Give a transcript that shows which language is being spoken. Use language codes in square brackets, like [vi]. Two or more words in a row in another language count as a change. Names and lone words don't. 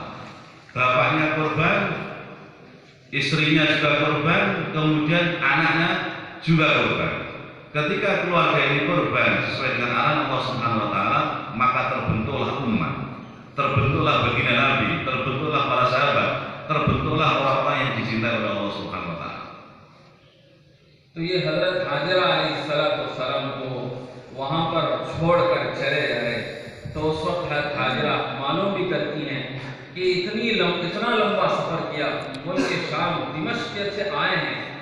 [id] Bapaknya korban, istrinya juga korban, kemudian anaknya juga korban. Ketika keluarga ini korban sesuai dengan arahan [ar] الله سبحانه و تعالى, [id] maka terbentuklah umat, terbentuklah baginda Nabi, terbentuklah para sahabat, terbentuklah orang-orang yang dicintai oleh [ar] الله سبحانه و تعالى. [ur] تو یہ حضرت حاجرہ علیہ السلام کو وہاں پر چھوڑ کر چلے رہے، تو اس وقت حضرت حاجرہ معلوم بھی کرتی ہیں کہ اتنا لمبا سفر کیا، ملک شام دمشق سے آئے ہیں،